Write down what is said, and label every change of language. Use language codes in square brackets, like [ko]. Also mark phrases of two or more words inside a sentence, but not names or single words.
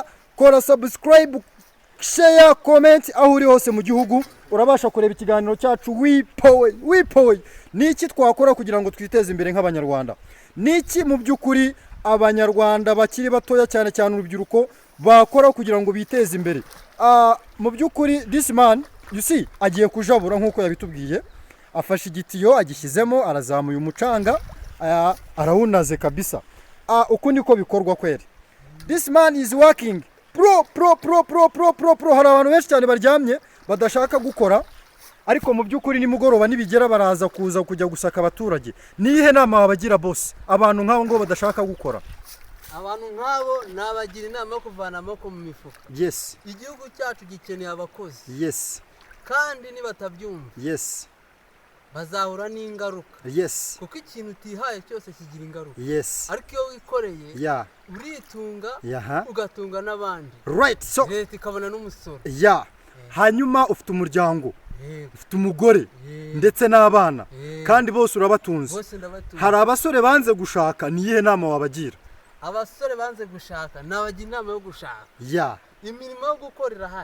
[rw] Kora [en] subscribe, share, comment [rw] aho uri hose mu gihugu. Urabasha kureba ikiganiro cyacu wipowe. Niki twakora kugira ngo twiteze imbere nk'abanyarwanda? Niki mu byukuri abanyarwanda bakiri batoya cyane urubyiruko bakora kugira ngo biteze imbere? Mu byukuri [en] this man you see [rw] agiye kujabura nkuko yabitubwiye, afashe igitiyo agishyizemo, arazamuye umucanga, arawunaze kabisa. Uko niko bikorwa kweri. [en] This man is working pro. [rw] Hari abantu benshi cyane baryamye badashaka gukora, ariko mu byukuri nimugoroba nibigera baraza kujya gusaka abaturage. Nihe nama wabagira boss abantu nk'abo ngo badashaka gukora? Abantu nk'abo nabagira inama yo kuvana amaboko mu mifuka. [en] Yes. [rw] Igihugu cyacu gikeneye abakozi. [en] Yes. [rw] Kandi nibatabyumva. [en] Yes. [rw] Bazahura n'ingaruka. [en] Yes. [rw] Kuko ikintu utihaye cyose kigira ingaruka. [en] Yes. [rw] Ariko iyo wikoreye uritunga ugatunga n'abandi. [en] Right. So [rw] leta ikabona n'umusoro. Hanyuma ufite umuryango, ufite umugore ndetse n'abana, kandi bose urabatunze. Hari abasore banze gushaka, niye nama wabagira? Abasore banze gushaka nabagira inama yo gushaka. Imirimo yo gukorera